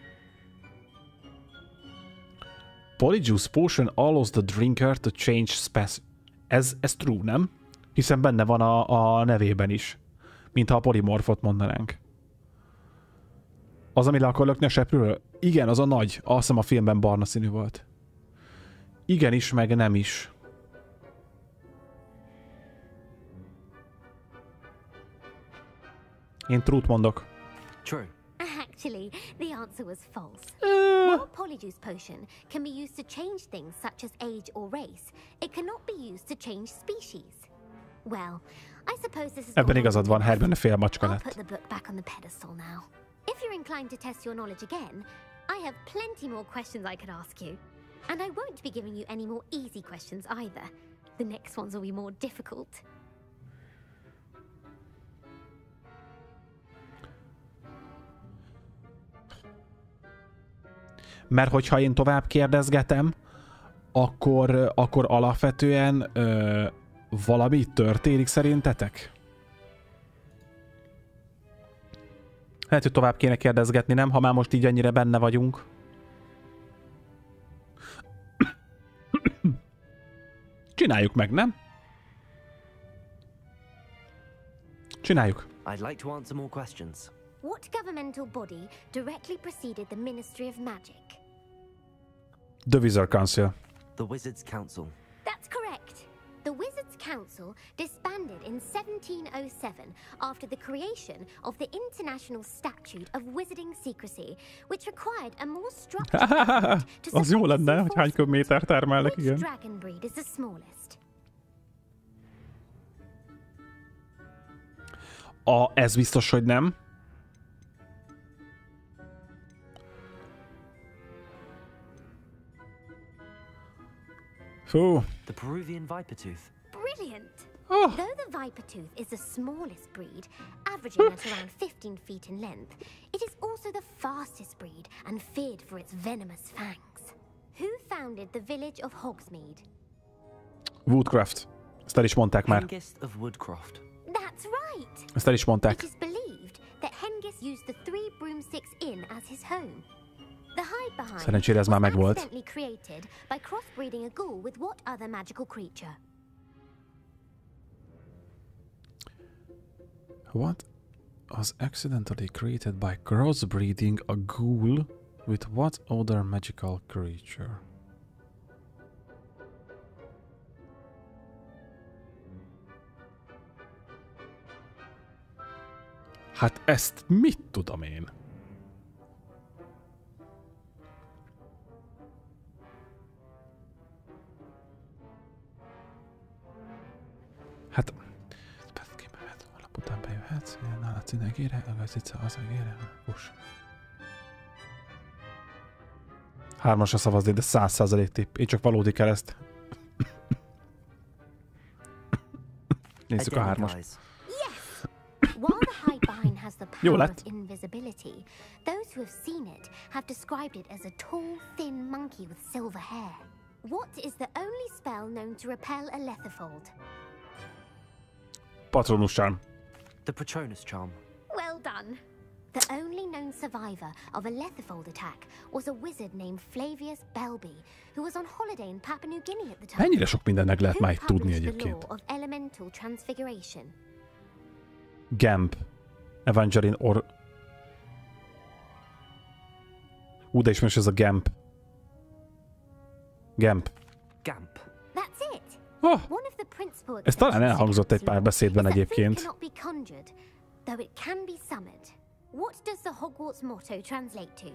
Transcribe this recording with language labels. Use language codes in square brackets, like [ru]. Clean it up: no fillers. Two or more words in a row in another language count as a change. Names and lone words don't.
[en] Polyjuice potion allows the drinker to change species. [hu] Ez true, nem? Hiszen benne van a nevében is. Mintha a polimorfot mondanánk. Az, ami le akar lökni a seprűről? Igen, az a nagy. Azt hiszem a filmben barna színű volt. Igen is, meg nem is. Én true-t mondok. [en] True. Actually, the answer was false. While Polyjuice potion can be used to change things such as age or race, it cannot be used to change species. Well, I suppose this is [hu] Ebben igazad van, Hermione fél macska [en] I'll [hu] lett. [en] put the book back on the pedestal now. If you're inclined to test your knowledge again, I have plenty more questions I could ask you. And I won't be giving you any more easy questions either. The next ones will be more difficult. [hu] Mert hogyha én tovább kérdezgetem, akkor alapvetően valami történik szerintetek? Lehet, hogy tovább kéne kérdezgetni, nem? Ha már most így ennyire benne vagyunk. Csináljuk meg, nem? Csináljuk. [en] I'd like to answer more questions. What governmental body directly preceded the Ministry of Magic? The Wizard Council. The Wizards' Council. That's correct. The Wizards' Council disbanded in 1707 after the creation of the International Statute of Wizarding Secrecy, which required a more structured government to [hu] Az jó lenne, hogy hány köbméter termelnek, igen. [en] Which dragon breed is the smallest? [hu] Ez biztos, hogy nem. Fú. [en] The Peruvian Vipertooth. Brilliant! Oh. Though the Vipertooth is the smallest breed, averaging at around 15 feet in length, it is also the fastest breed and feared for its venomous fangs. Who founded the village of Hogsmeade? [hu] Woodcraft. Ezt el is mondták már. [en] Hengist of Woodcroft. That's right! [hu] Ezt el is mondták. [en] It is believed that Hengist used the Three Broomsticks Inn as his home. The hide behind [hu] Szerencsére ez már megvolt. [en] was accidentally created by crossbreeding a ghoul with what other magical creature? What was accidentally created by crossbreeding a ghoul with what other magical creature? [hu] Hát ezt mit tudom én? Hát... Alapután bejöhetsz, nála cinegére, agazzica az egére, kus. 3-asra szavazni, de 100% tipp. Én csak valódi kereszt. Nézzük a 3-as. [en] While the hide behind has the power of invisibility, those who have seen it have described it as a tall, thin monkey with silver hair. What is the only spell known to repel a lethifold? Patronus charm. The Patronus charm. Well done. The only known survivor of a lethifold attack was a wizard named Flavius Belby, who was on holiday in Papua New Guinea at the time. [hu] Mennyire sok mindennek lehet már itt tudni [en] The [hu] egyébként. [en] law of elemental transfiguration. Gamp. Evangeline or... [hu] De ismerős ez a Gamp. Gamp. Gamp. [en] That's it. Oh, One of the principal [hu] ez talán elhangzott egy pár beszédben egyébként. [en] cannot be conjured, though it can be summoned. What does the Hogwarts motto translate to?